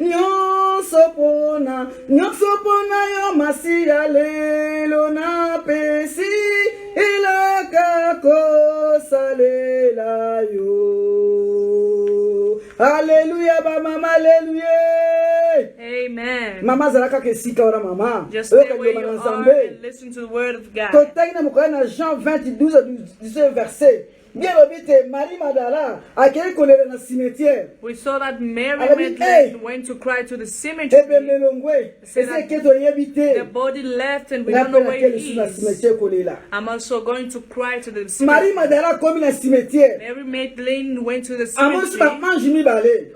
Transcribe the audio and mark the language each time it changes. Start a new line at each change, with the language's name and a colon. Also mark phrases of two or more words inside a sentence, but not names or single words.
Lingala: nyonso pona yo masiya lelo na pesi elaka kosalela yo. Alléluia ba mama, alléluia. Amen. Mama zalaka ke sika ora mama.
English: Just stay where you are and listen to the word of God.
Lingala: Totangi na mukana na Jean 20 12 verset. Bien obite Marie Magdala akeli kolele na cimetière.
English: We saw that Mary Magdalene went to cry to the cemetery. The body left and we don't know where it is. I'm also going to cry to the cemetery. Mary Magdalene went to the cemetery.